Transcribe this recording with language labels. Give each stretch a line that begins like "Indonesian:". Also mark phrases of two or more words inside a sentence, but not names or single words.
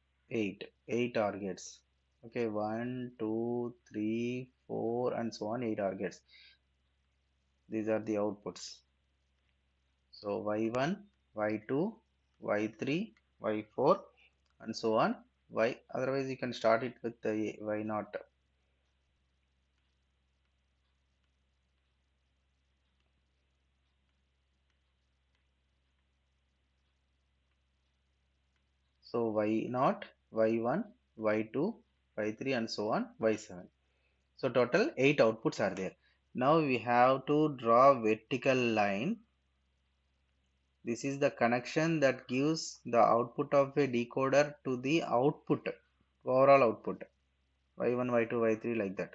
English: 8 targets. Okay, 1 2 3 4 and so on, 8 targets. These are the outputs. So y1, y2, y3, y4 and so on. Y, otherwise you can start it with the y0. So y0, y1, y2, y3 and so on, y7. So total 8 outputs are there. Now we have to draw vertical line. This is the connection that gives the output of a decoder to the output, overall output, y1, y2, y3, like that.